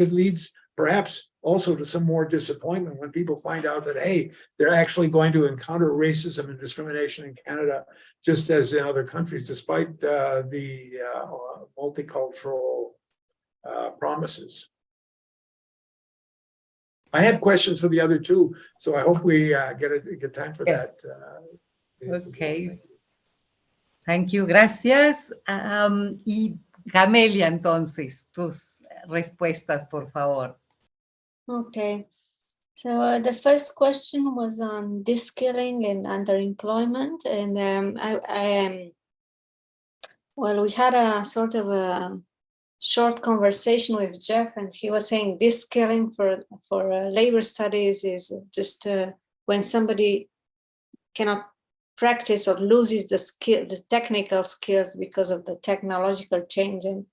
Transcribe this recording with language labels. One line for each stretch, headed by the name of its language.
English: It leads perhaps also to some more disappointment when people find out that, hey, they're actually going to encounter racism and discrimination in Canada, just as in other countries, despite the multicultural promises. I have questions for the other two, so I hope we get time for that. Okay. Thank you,
Spanish: gracias. Y Camelia, entonces, tus respuestas, por favor.
English: Okay. So the first question was on deskilling and underemployment, and well, we had a sort of a short conversation with Jeff, and he was saying deskilling for labor studies is just when somebody cannot practice or loses the technical skills because of the technological change.